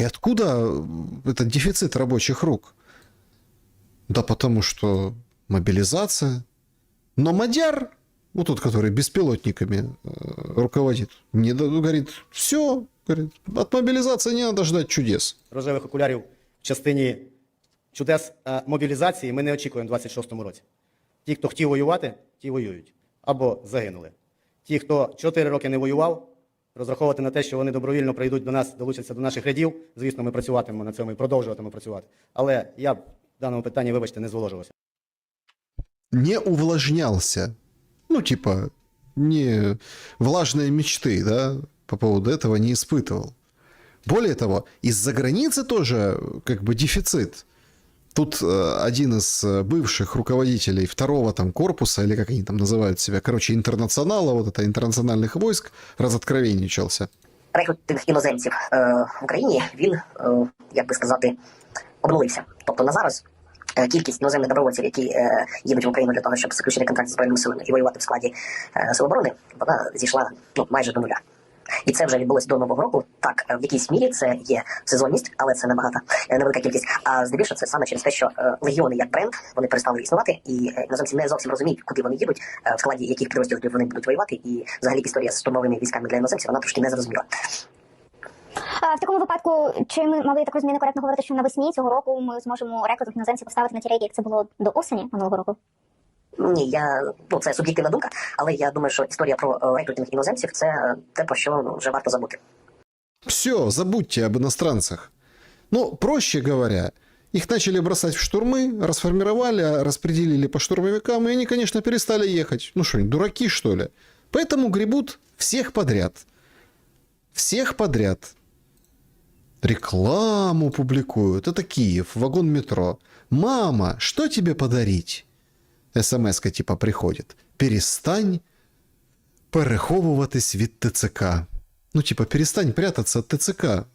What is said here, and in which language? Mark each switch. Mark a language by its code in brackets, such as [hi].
[ru] И откуда этот дефицит рабочих рук? Да потому что мобилизация. Но Мадяр, вот тот, который беспилотниками руководит, говорит, все, говорит, от мобилизации не надо ждать чудес. [uk] Рожевих окулярів в частині чудес мобілізації ми не очікуємо в 26-му році. Ті, хто хотів воювати, ті воюють. Або загинули. Ті, хто 4 роки не воював, розраховувати на те, що вони добровільно прийдуть до нас, долучаться до наших рядів, звісно, ми працюватимемо на цьому і продовжуватимемо працювати. Але я б в даному питанні, вибачте, не зволожувався. [ru] Не увлажнялся. Ну, типа, не влажные мечты, да, по поводу этого не испытывал. Более того, из-за границы тоже как бы дефицит. Тут один из бывших руководителей второго там корпуса, или как они там называют себя, короче, интернационала, вот это интернациональных войск, разоткровенничался. [uk] Рекрут тих іноземців в Україні, він, як би сказати, обнулився. Тобто на зараз кількість іноземних добровольців, які їдуть в Україну для того, щоб заключити контракт з Збройними силами і воювати в складі Сил оборони, вона зійшла майже до нуля. І це вже відбулося до Нового року. Так, в якійсь мірі це є сезонність, але це невелика кількість. А здебільшого це саме через те, що легіони як бренд, вони перестали існувати, і іноземці не зовсім розуміють, куди вони їдуть, в складі яких підрозділів вони будуть воювати, і взагалі історія з штурмовими військами для іноземців, вона трошки не зрозуміла. В такому випадку, чи ми могли так розумію, коректно говорити, що навесні цього року ми зможемо рекрутів іноземців поставити на ті рейки, як це було до осені минулого року? Ні, це суб'єктивна думка, але я думаю, що історія про рекрутинг іноземців – це те, про що вже варто забути. [ru] Все, забудьте об иностранцах. Ну, проще говоря, их начали бросать в штурмы, расформировали, распределили по штурмовикам, и они, конечно, перестали ехать. Ну что, они дураки, что ли? Поэтому гребут всех подряд. Всех подряд. Рекламу публикуют. Это Киев, вагон метро. «Мама, что тебе подарить?» СМС-ка типа приходит. [uk] «Перестань переховуватись від ТЦК». [ru] Ну, типа, перестань прятаться от ТЦК.